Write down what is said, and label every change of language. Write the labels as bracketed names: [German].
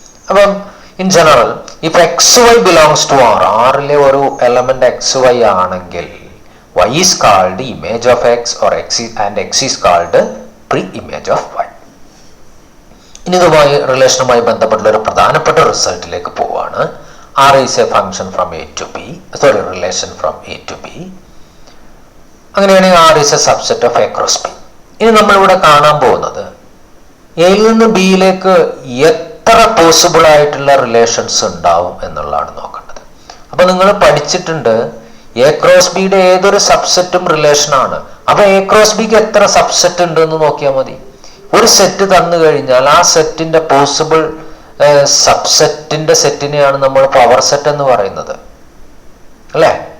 [English] അപ്പം in general if X Y belongs to R, [Malayalam] ആറിലെ ഒരു എലമെന്റ് എക്സ് വൈ ആണെങ്കിൽ [English] y is called image of x or and x is called pre-image of y. [Malayalam] ഇനി ഇതുമായി റിലേഷനുമായി ബന്ധപ്പെട്ടുള്ള ഒരു പ്രധാനപ്പെട്ട റിസൾട്ടിലേക്ക് പോവാണ്. [English] R is a function from A to B, relation from A to B. [Malayalam] അങ്ങനെയാണെങ്കിൽ [English] R is a subset of A cross B. [Malayalam] ഇനി നമ്മളിവിടെ കാണാൻ പോകുന്നത് എയിൽ നിന്ന് ബിയിലേക്ക് എത്ര പോസിബിൾ ആയിട്ടുള്ള റിലേഷൻസ് ഉണ്ടാവും എന്നുള്ളതാണ് നോക്കേണ്ടത്. അപ്പൊ നിങ്ങൾ പഠിച്ചിട്ടുണ്ട് എ ക്രോസ് ബിയുടെ ഏതൊരു സബ്സെറ്റും റിലേഷൻ ആണ്. അപ്പൊ എ ക്രോസ് ബിക്ക് എത്ര സബ്സെറ്റ് ഉണ്ട് എന്ന് നോക്കിയാൽ മതി. ഒരു സെറ്റ് തന്നു കഴിഞ്ഞാൽ ആ സെറ്റിന്റെ പോസിബിൾ സബ്സെറ്റിന്റെ സെറ്റിനെയാണ് നമ്മൾ പവർ സെറ്റ് എന്ന് പറയുന്നത്, അല്ലേ?